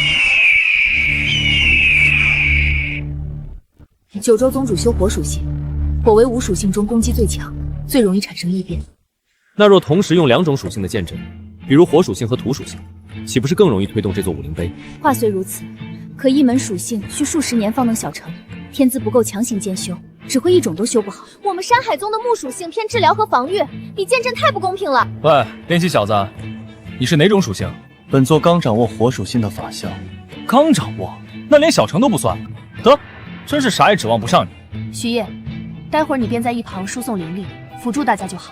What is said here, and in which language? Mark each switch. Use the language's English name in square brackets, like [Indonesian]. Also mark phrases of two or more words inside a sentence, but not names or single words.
[Chinese] 九州宗主修火屬性，火為5屬性中攻擊最強，最容易產生異變。那若同時用2種屬性的劍陣，比如火屬性和土屬性，豈不是更容易推動這座武靈碑？話雖如此，可一門屬性需數十年方能小成，天資不夠強行兼修。只會一種都修不好。我們山海宗的木属性偏治療和防御，比剑阵太不公平了。喂，练气小子，你是哪种属性？本座刚掌握火属性的法相。刚掌握，那连小成都不算。得，真是啥也指望不上你。徐烨，待会儿你便在一旁输送灵力，辅助大家就好。